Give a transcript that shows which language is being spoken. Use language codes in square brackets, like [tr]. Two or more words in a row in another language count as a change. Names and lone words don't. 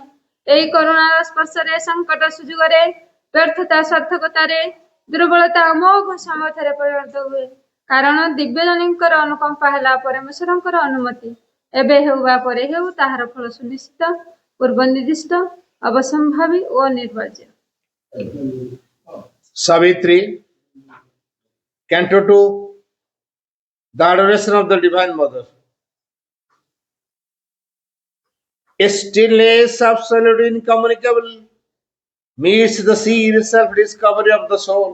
[or] ଏହି କରୁଣାର ସ୍ପର୍ଶରେ ସଙ୍କଟ ସୁଯୋଗରେ, ବ୍ୟର୍ଥତା ସାର୍ଥକତାରେ, ଦୁର୍ବଳତା ଅମୋଘ ସାମର୍ଥ୍ୟରେ ପରିଣତ ହୁଏ, କାରଣ ଦିବ୍ୟଜନୀଙ୍କର ଅନୁକମ୍ପା ହେଲା ପରମେଶ୍ୱରଙ୍କର ଅନୁମତି। ଏବେ ହେଉ ବା ପରେ ହେଉ, ତାହାର ଫଳ ସୁନିଶ୍ଚିତ, ପୂର୍ବ ନିର୍ଦ୍ଦିଷ୍ଟ, ଅବସମ୍ଭାବୀ ଓ ଅନିବାର୍ଯ୍ୟ। [en] Savitri, Canto 2, The Adoration of the Divine Mother. A stillness absolute incommunicable meets the sheer self-discovery of the soul.